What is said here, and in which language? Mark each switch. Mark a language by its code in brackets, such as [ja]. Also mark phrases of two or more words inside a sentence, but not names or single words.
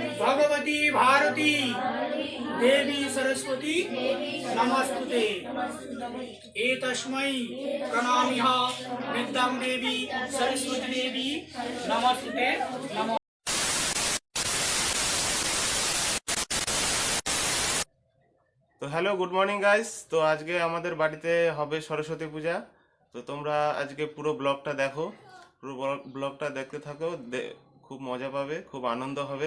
[sa] भगवती भारती देवी सरस्वती नमस्तुते। एतस्मै प्रणामिः विद्यां देवी सरस्वती देवी नमस्तुते। नमः। [bn] তো হ্যালো, [en] good morning guys. [bn] তো আজকে আমাদের বাড়িতে হবে সরস্বতী পূজা। তো তোমরা আজকে পুরো ব্লগটা দেখো, পুরো ব্লগটা দেখতে থাকো, খুব মজা পাবে, খুব আনন্দ হবে।